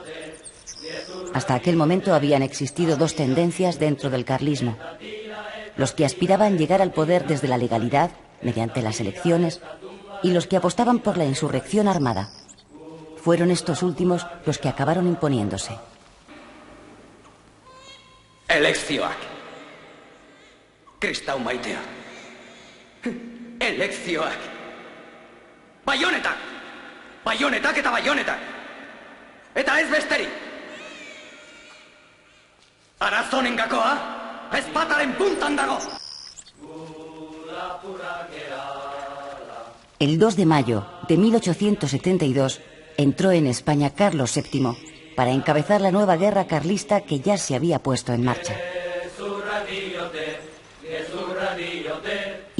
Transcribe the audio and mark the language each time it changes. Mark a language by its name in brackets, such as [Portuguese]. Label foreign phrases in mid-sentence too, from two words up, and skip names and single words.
[Spanish] Hasta aquel momento habían existido 2 tendencias dentro del carlismo: los que aspiraban llegar al poder desde la legalidad, mediante las elecciones, y los que apostaban por la insurrección armada. Fueron estos últimos los que acabaron imponiéndose. [Basque] Elekzioak. Kristau maitea. Elekzioak. Baionetak! Baionetak eta baionetak! Eta ez besterik! Arazonen gakoa, ezpataren puntan dago! [Spanish] El 2 de mayo de 1872 entró en España Carlos VII para encabezar la nueva guerra carlista que ya se había puesto en marcha.